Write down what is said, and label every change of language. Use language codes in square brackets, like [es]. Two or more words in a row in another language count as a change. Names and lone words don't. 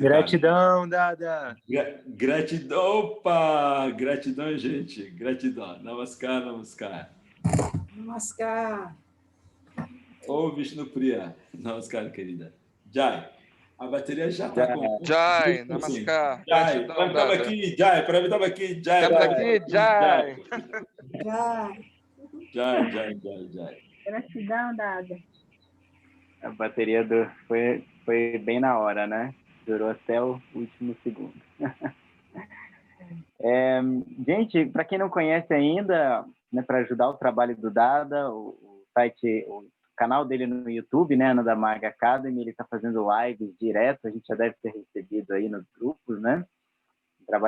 [pt] Gratidão, cara. Dada. Gratidão, opa! Gratidão, gente. Gratidão. Namaskar. Namaskar. Ô, Vishnupriya. Namaskar, querida. Jai. A bateria já está com... Jai, Namaskar. Jai, estava aqui, Jai. Jai. Gratidão, Dada. A bateria foi bem na hora, né? Durou até o último segundo. Gente, para quem não conhece ainda, né, para ajudar o trabalho do Dada, o canal dele no YouTube, né, Nanda Maga Academy, ele está fazendo lives direto, a gente já deve ter recebido aí nos grupos, né?